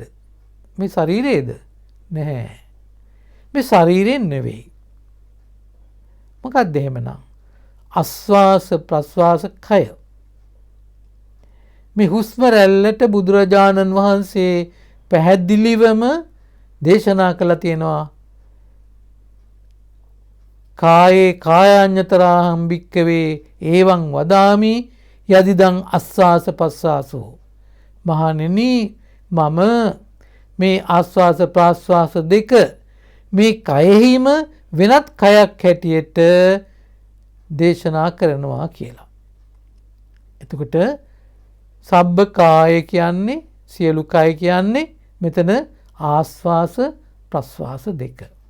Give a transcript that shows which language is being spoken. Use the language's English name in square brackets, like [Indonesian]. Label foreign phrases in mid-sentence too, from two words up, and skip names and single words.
[Sinhala] මේ ශරීරයේද? නැහැ. මේ ශරීරයෙන් නෙවෙයි. මොකක්ද එහෙමනම්? ආස්වාස ප්‍රස්වාස කය. මේ හුස්ම රැල්ලට බුදුරජාණන් වහන්සේ පැහැදිලිවම දේශනා කළා තියෙනවා. [Pali] කායේ කායඤ්ඤතරාහං භික්ඛවේ එවං වදාමි යදිදං අස්වාස පස්වාසෝ. [Sinhala] මහණෙනි මම මේ ආස්වාස ප්‍රාස්වාස දෙක මේ කයෙහිම වෙනත් කයක් හැටියට දේශනා කරනවා කියලා. එතකොට [Pali] සබ්බ කාය [Sinhala] කියන්නේ සියලු කය කියන්නේ මෙතන ආස්වාස ප්‍රස්වාස දෙක.